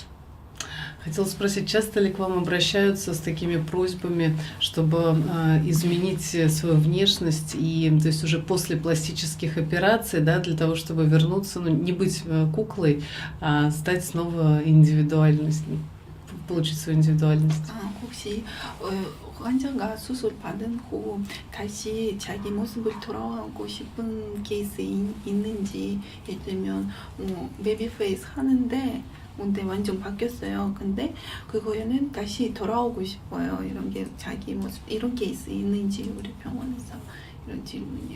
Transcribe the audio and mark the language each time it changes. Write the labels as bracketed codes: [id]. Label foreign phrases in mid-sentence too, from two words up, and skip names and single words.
[ru] Хотела спросить, часто ли к вам обращаются с такими просьбами, чтобы изменить свою внешность, и то есть уже после пластических операций, да, для того, чтобы вернуться, ну, не быть куклой, а стать снова индивидуальностью, получить свою индивидуальность? [ko] 혹시 환자가 수술 받은 후 다시 자기 모습을 돌아가고 싶은 케이스 있는지, 예를 들면 [en] baby face [ko] 하는데 근데 완전 바뀌었어요. 근데 그거에는 다시 돌아오고 싶어요. 이런 게 자기 모습 이런 케이스 있는지 우리 병원에서 이런 질문이요.